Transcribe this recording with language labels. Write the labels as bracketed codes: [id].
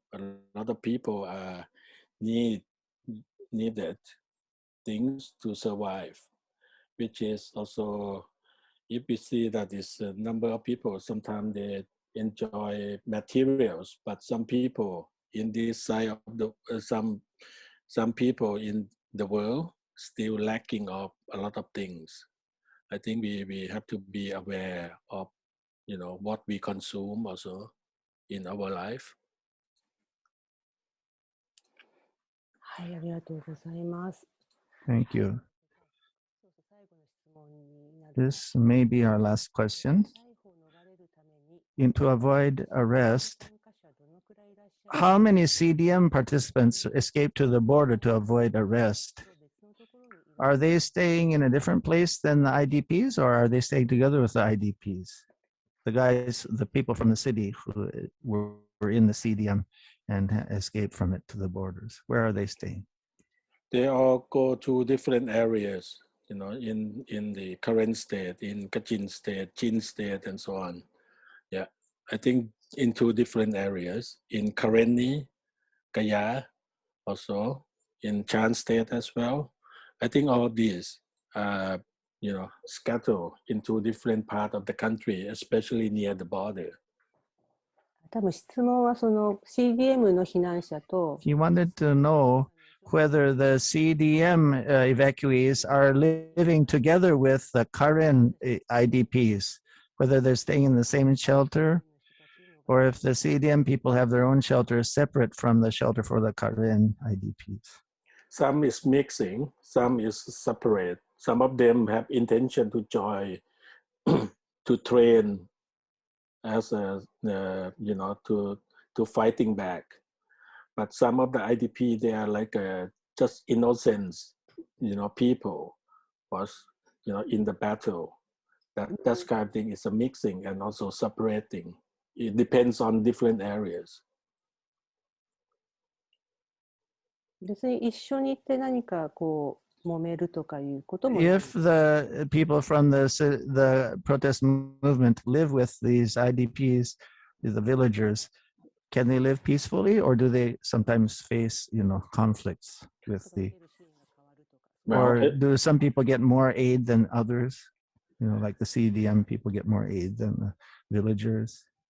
[en] A lot of people needed things to survive, which is also, if we see that is a number of people, sometimes they enjoy materials, but some people in this side of the some people in the world still lacking of a lot of things. I think we have to be aware of what we consume also in our life. [ja] はい、ありがとうございます。 [en] Thank you. [ja] 最後の質問になる [en] This may be our last question. [ja] 逮捕を逃れるために [en] To avoid arrest, how many CDM participants escaped to the border to avoid arrest? Are they staying in a different place than the IDPs, or are they staying together with the IDPs? The people from the city who were in the CDM and escaped from it to the borders, where are they staying? They all go to different areas, in the current state, in Kachin state, Chin state, and so on. Yeah, I think in 2 different areas, in Karenni, Gaya, also in Chan state as well. I think all of these, scattered into different parts of the country, especially near the border. [ja] 多分質問はその CDM の避難者と [en] He wanted to know whether the CDM evacuees are living together with the current IDPs, whether they're staying in the same shelter or if the CDM people have their own shelters separate from the shelter for the Karen IDPs. Some is mixing, some is separate. Some of them have intention to join, to train as a, to fighting back. But some of the IDP, they are like just innocent, people was, in the battle. That kind of thing is a mixing and also separating. It depends on different areas. [ja] 別に一緒に行って何かこう揉めるとかいうことも。 [en] If the people from the protest movement live with these IDPs, the villagers, can they live peacefully, or do they sometimes face, conflicts with the? Or do some people get more aid than others? Like the CDM people get more aid than the villagers.